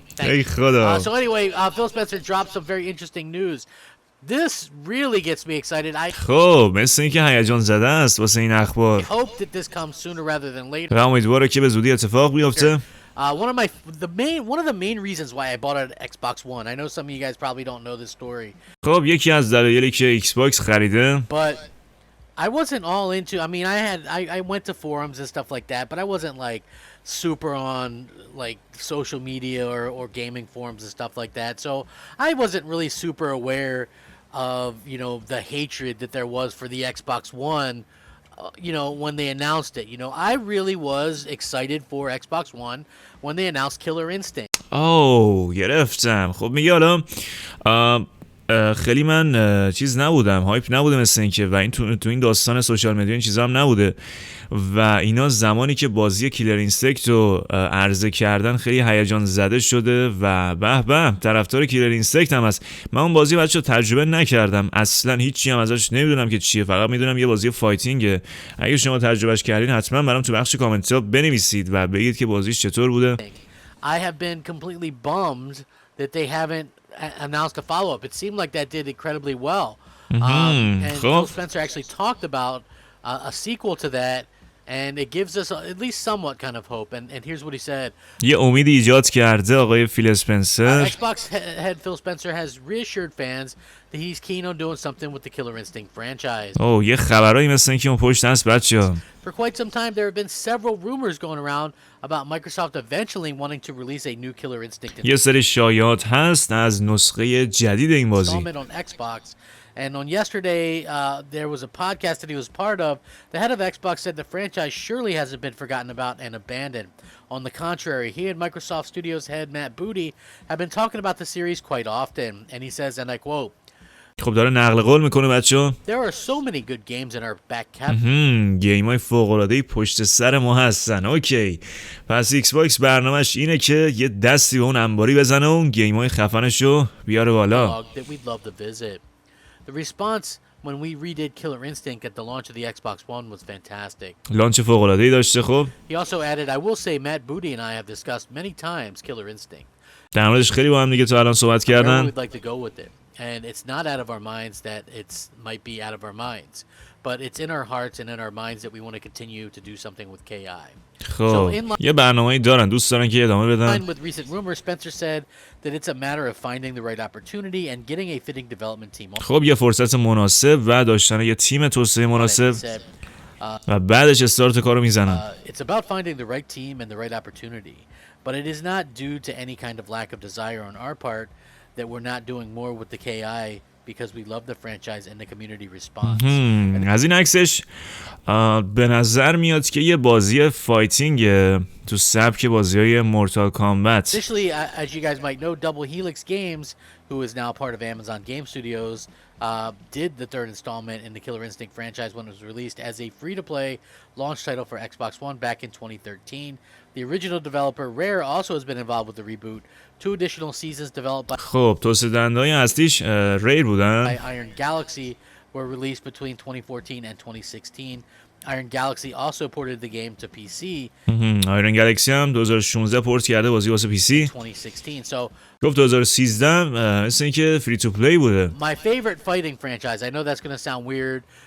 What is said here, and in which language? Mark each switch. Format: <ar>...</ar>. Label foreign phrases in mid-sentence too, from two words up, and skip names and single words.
<en>Thank you. So anyway, Phil Spencer dropped some very interesting news. This really gets me excited.</en> <fa>خب مثل اینکه هیجان زده است واسه این اخبار.</fa> <en>I hope that this comes sooner rather than later.</en> <fa>و امیدوارم که به زودی اتفاق بیفته.</fa> <en>One of the main reasons why I bought an Xbox One. I know some of you guys probably don't know this story.</en> <fa>خب یکی از دلایلی که ایکس باکس خریده.</fa> <en>But I wasn't all into. I mean, I went to forums and stuff like that, but I wasn't like super on like social media or gaming forums and stuff like that. So I wasn't really super aware of, you know, the hatred that there was for the Xbox One, you know, when they announced it. You know, I really was excited for Xbox One when they announced Killer Instinct.</en> <fa>گرفتم. خب میگه حالا خیلی من چیز نبودم، هایپ نبودم مثل این که و این تو این داستان</fa> <en>social media</en> <fa>این چیزا هم نبوده و اینا زمانی که بازی کیلر اینستینکت رو عرضه کردن خیلی هیجان زده شده و به طرفدار کیلر اینستینکت هم هست. من اون بازی بچه‌ها تجربه نکردم، اصلا هیچی هم ازش نمیدونم که چیه، فقط میدونم یه بازی فایتینگه. اگه شما تجربهش کردین حتما برام تو بخش کامنت ها بنویسید و بگید که بازیش چطور بوده.</fa> <en>I have been completely bummed that they haven't announced a follow-up. It seemed like that did incredibly well. And Phil Spencer actually talked about a sequel to that, and it gives us at least somewhat kind of hope. And here's what he said.</en> <fa>یه امیدی ایجاد کرده آقای فیل اسپنسر.</fa> <en>Xbox head Phil Spencer has reassured fans that he's keen on doing something with the Killer Instinct franchise.</en> <fa>یه خبرایی مثل این که اون پشت هست بچه‌ها.</fa> <en>For quite some time, there have been several rumors going around about Microsoft eventually wanting to release a new Killer Instinct.</en> <fa>یه سری شایعات هست از نسخه جدید این بازی.</fa> <en>On Xbox. And on yesterday, there was a podcast that he was part of. The head of Xbox said the franchise surely hasn't been forgotten about and abandoned. On the contrary, he and Microsoft Studios head Matt Booty have been talking about the series quite often. And he says, and I quote,</en> <fa>خب داره نقل قول میکنه بچه‌ها.</fa> <en>There are so many good games in our back catalog.</en> <fa>گیم‌های فوق‌العاده‌ای پشت سر ما هستن. اوکی. پس ایکس باکس برنامه‌اش اینه که یه دستی به اون انباری بزنه و اون گیم‌های خفنشو بیاره بالا.</fa> <en>The response when we redid Killer Instinct at the launch of the Xbox One was fantastic.</en> <fa>لانچ فوق‌العاده‌ای داشته. خب</fa> <en>He also added, I will say Matt Booty and I have discussed many times Killer Instinct.</en> <fa>در موردش خیلی با هم دیگه تا الان صحبت کردن.</fa> <en>We'd like to go with it. And it's not out of our minds that it might be out of our minds, but it's in our hearts and in our minds that we want to continue to do something with KI.</en> <fa>خب یه برنامه‌ای دارن دوست دارن که ادامه بدن.</fa> <en>With recent rumors, Spencer said that it's a matter of finding the right opportunity and getting a fitting development team.</en> <fa>خب یه فرصت مناسب و داشتن یه تیم توسعه مناسب و بعدش استارت کارو میزنن.</fa> <en>It's about finding the right team and the right opportunity, but it is not due to any kind of lack of desire on our part that we're not doing more with the KI because we love the franchise and the community response.</en> <fa>از این عکسش به نظر میاد که یه بازی فایتینگ تو سبک بازی‌های مورتال کامبت.</fa> <en>Additionally, as you guys might know, Double Helix Games, who is now part of Amazon Game Studios, did the third installment in the Killer Instinct franchise when it was released as a free-to-play launch title for Xbox One back in 2013. The original developer Rare also has been involved with the reboot. Two additional seasons developed by</en> <fa>خب توسعه دهنده‌های اصلیش ریر بودن.</fa> <en>Iron Galaxy were released between 2014 and 2016. Iron Galaxy also ported the game to PC.</en> <fa>آیرون گالاکسی هم 2016 پورت کرده بازی واسه پی سی.</fa> <en>2016. So</en> <fa>گفت 2013 مثل اینکه</fa> <en>free to play</en> <fa>بوده.</fa> <en>my favorite fighting franchise. I know that's going to sound weird.</en>